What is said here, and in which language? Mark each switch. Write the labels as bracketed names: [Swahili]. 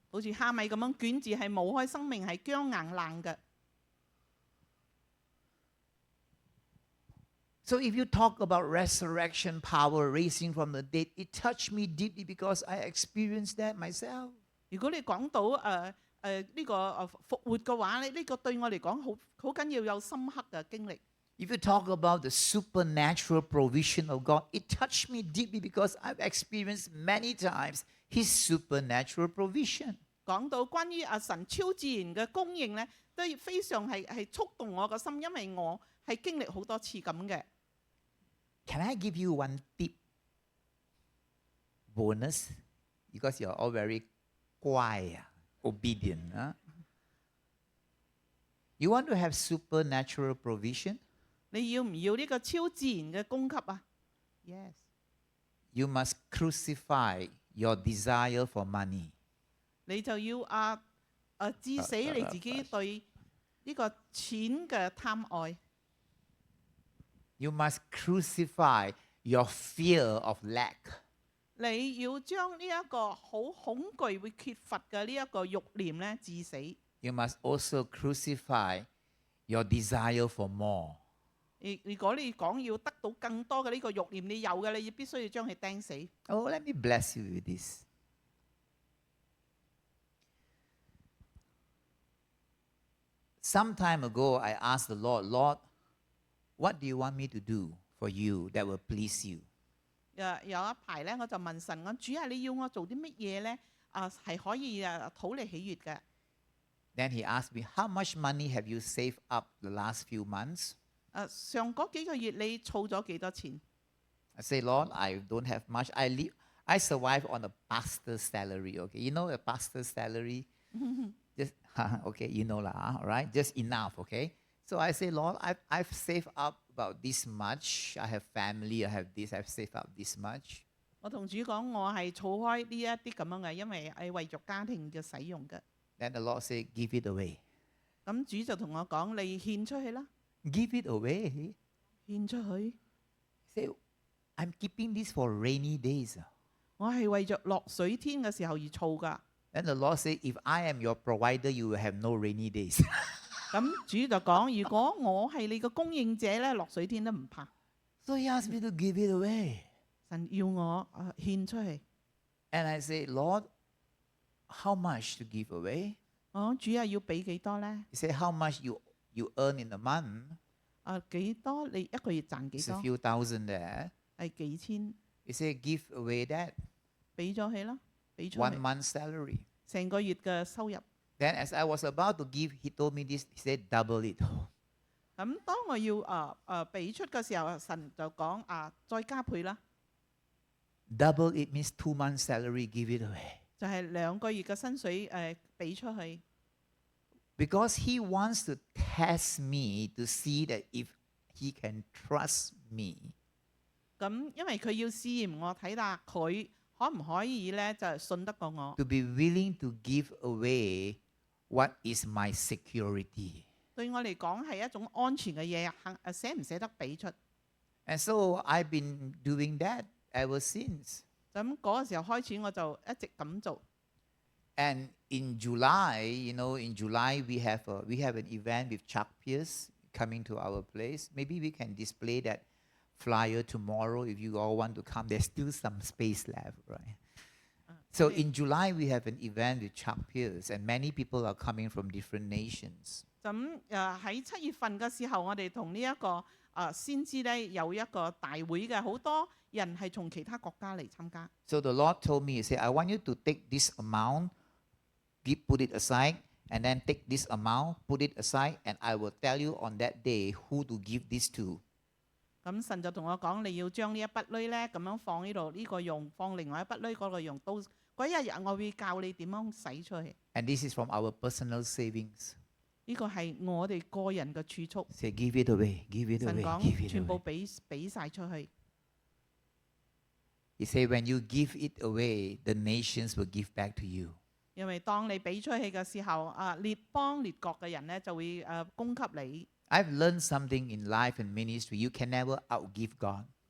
[Cantonese] 好似蝦米咁樣捲住，係冇開生命，係僵硬冷嘅。 [English] So if you talk about resurrection power, raising from the dead, it touched me deeply because I experienced that myself. [Cantonese] 如果你講到呢個復活嘅話咧，呢個對我嚟講好緊要有深刻嘅經歷。 [English] If you talk about the supernatural provision of God, it touched me deeply because I've experienced many times His supernatural provision. [Cantonese] 講到關於神超自然嘅供應咧，都非常係觸動我個心，因為我係經歷好多次咁嘅。 [English] Can I give you one tip? Bonus? Because you're all very quiet, obedient. Huh? You want to have supernatural provision? [Cantonese] 你要唔要呢個超自然嘅供給啊 ？Yes， [English] You must crucify your desire for money. [Cantonese] 你就要致死你自己對呢個錢嘅貪愛。 [English] You must crucify your fear of lack. [Cantonese] 你要將呢一個好恐懼會缺乏嘅呢一個慾念咧致死。 [English] You must also crucify your desire for more. [Cantonese] 如果你講要得到更多嘅呢個慾念，你有嘅，你必須要將佢釘死。 [English] Oh, let me bless you with this. Some time ago, I asked the Lord, Lord, what do you want me to do for you that will please you? [Cantonese] 有一排咧，我就問神我主啊，你要我做啲乜嘢咧？係可以討你喜悅嘅。 [English] Then he asked me, how much money have you saved up the last few months? [Cantonese] 上嗰幾個月你儲咗幾多錢？ [English] I say, Lord, I don't have much. I survive on a pastor's salary. Okay, you know a pastor's salary? Just okay, you know lah, all right? Just enough, okay? So I say, Lord, I've saved up about this much. I have family, I have this, I've saved up this much. [Cantonese] 我同主講，我係儲開呢一啲咁樣嘅，因為係為咗家庭嘅使用嘅。 [English] Then the Lord said, give it away. [Cantonese] 咁主就同我講：你獻出去啦， [English] Give it away. [Cantonese] 獻出去。 [English] Say, I'm keeping this for rainy days. [Cantonese] 我係為着落水天嘅時候而儲㗎。 [English] Then the Lord said, if I am your provider, you will have no rainy days. [Cantonese] 咁主就講：如果我係你嘅供應者咧，落水天都唔怕。 [English] So he asked me to give it away. [Cantonese] 神要我獻出去。 [English] And I say, Lord, how much to give away? [Cantonese] 主啊，要俾幾多咧？ [English] He said, how much you earn in a month? [Cantonese] 幾多？你一個月賺幾 [English] It's a [Cantonese] 多？ [English] few thousand there. [Cantonese] 係幾千， [English] He said, give away that [Cantonese] 俾咗佢啦，俾咗 [English] 1 [Cantonese] 佢 [English] month salary. [Cantonese] 成個月嘅收入。 [English] Then as I was about to give, he told me this. He said, double it. [Cantonese] 咁當我要俾出嘅時候，神就講再加倍啦， [English] Double it means 2 months salary, give it away. [Cantonese] 就係2個月嘅薪水俾出去。 [English] Because he wants to test me to see that if he can trust me. [Cantonese] 咁因為佢要試驗我，睇下佢可唔可以咧，就係信得過我。 [English] To be willing to give away what is my security. [Cantonese] 對我嚟講係一種安全嘅嘢，捨唔捨得俾出？ [English] And so I've been doing that ever since. [Cantonese] 咁嗰個時候開始，我就一直咁做。 [English] And in July, in July we have an event with Chuck Pierce coming to our place. Maybe we can display that flyer tomorrow if you all want to come. There's still some space left, right? So in July we have an event with Chuck Pierce, and many people are coming from different nations. [Cantonese] 咁喺7月份嘅時候，我哋同呢一個先知咧有一個大會嘅，好多人係從其他國家嚟參加。 [English] So the Lord told me, He said, I want you to take this amount, put it aside, and then take this amount, put it aside, and I will tell you on that day who to give this to. [Cantonese] 咁神就同我講，你要將呢一筆鐳咧咁樣放呢度，呢個用，放另外一筆鐳嗰個用，到嗰一日我會教你點樣使出去。 [English] And this is from our personal savings. [Cantonese] 呢個係我哋個人嘅儲蓄。 [English] Say, give it away, give it [Cantonese] 神 [English] away, [Cantonese] 講 [English] give it [Cantonese] 全部 [English] away. [Cantonese] 俾晒出去。 [English] He said, when you give it away, the nations will give back to you. [Cantonese] 因為當你俾出去嘅時候，列邦列國嘅人咧就會供給你。 [English] I've learned something in life and ministry. You can never outgive God.